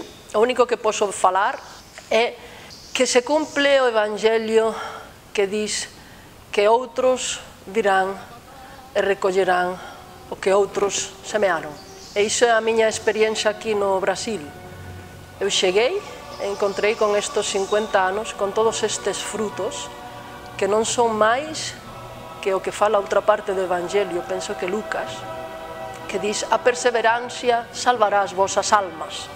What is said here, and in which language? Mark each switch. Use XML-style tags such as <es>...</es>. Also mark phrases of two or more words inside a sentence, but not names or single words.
<gl>o único que posso falar é que se cumple o Evangelio que diz que outros virán e recollerán o que outros semearon. E iso é a miña experiencia aquí no Brasil. Eu cheguei e encontrei con estes 50 anos, con todos estes frutos, que non son máis que o que fala outra parte do Evangelio, penso que Lucas, que diz: a perseverancia salvará as vosas almas.</gl>